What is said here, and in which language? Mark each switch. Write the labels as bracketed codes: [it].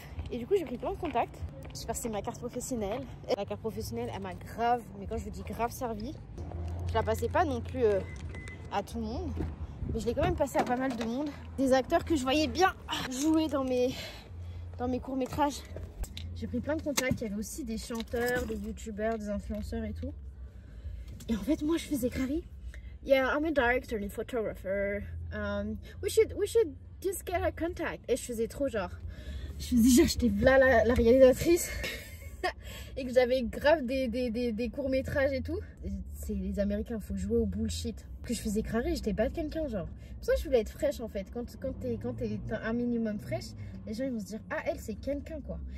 [fr] Et du coup, j'ai pris plein de contacts. J'ai passé ma carte professionnelle. La carte professionnelle, elle m'a grave, mais quand je vous dis grave servi, je la passais pas non plus à tout le monde, mais je l'ai quand même passée à pas mal de monde. Des acteurs que je voyais bien jouer dans mes courts-métrages. J'ai pris plein de contacts, il y avait aussi des chanteurs, des youtubeurs, des influenceurs et tout. Et en fait, moi, je faisais Clary. [en] Yeah, I'm a director and a photographer. We should just get her contact. [fr] Et je faisais trop genre. Je faisais genre, j'étais là la réalisatrice. Et que j'avais grave des courts-métrages et tout. C'est les Américains, faut jouer au bullshit. Que je faisais Clary, j'étais pas quelqu'un genre. Pour ça, je voulais être fraîche en fait. Quand t'es un minimum fraîche, les gens ils vont se dire ah elle c'est quelqu'un quoi.